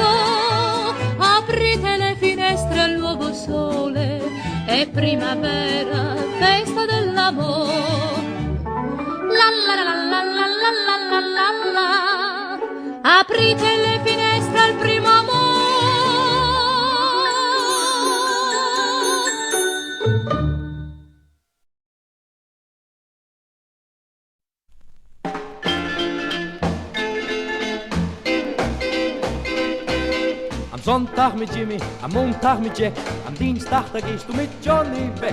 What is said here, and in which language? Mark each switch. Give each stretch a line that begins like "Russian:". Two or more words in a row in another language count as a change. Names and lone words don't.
Italian: Aprite le finestre al nuovo sole, è primavera, festa dell'amore. La la la la la la la la la. Aprite le finestre al primo amore.
German: Am Sonntag mit Jimmy, am Montag mit Jack, am Dienstag da gehst du mit Johnny weg.